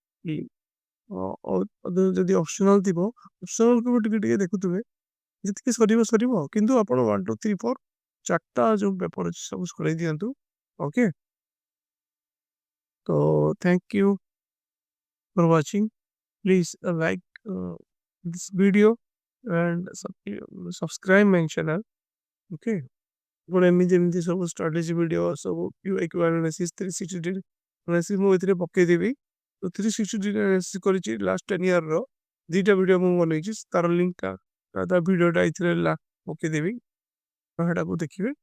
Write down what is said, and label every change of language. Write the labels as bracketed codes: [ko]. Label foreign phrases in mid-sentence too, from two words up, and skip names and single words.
[or] ଯଦି ଅପସନାଲ ଥିବ ଅପସନାଲକୁ ବି ଟିକେ ଟିକେ ଦେଖୁଥିବେ, ଯେତିକି ସରିବ ସରିବ, କିନ୍ତୁ ଆପଣ 1 2 3 4 4ଟା ଯୋଉ ପେପର ଅଛି ସବୁ ସରେଇ ଦିଅନ୍ତୁ। [en] ଓକେ, ତ thank you for watching. please like this video and subscribe my channel. [or] Okay, ଆପଣ ଏମିତି ଏମିତି ସବୁ [en] strategy video [or] ସବୁ [en] QIQ analysis 360 degree analysis [or] ମୁଁ ଏଥିରେ ପକେଇଦେବି। ତ [en] 360 degree analysis [or] କରିଛି [en] last 10 year's [or] 2ଟା ଭିଡ଼ିଓ ମୁଁ ବନେଇଛି, ତାର ଲିଙ୍କଟା ତା ଭିଡ଼ିଓଟା ଏଥିରେ ପକେଇଦେବି, ସେଟାକୁ ଦେଖିବେ।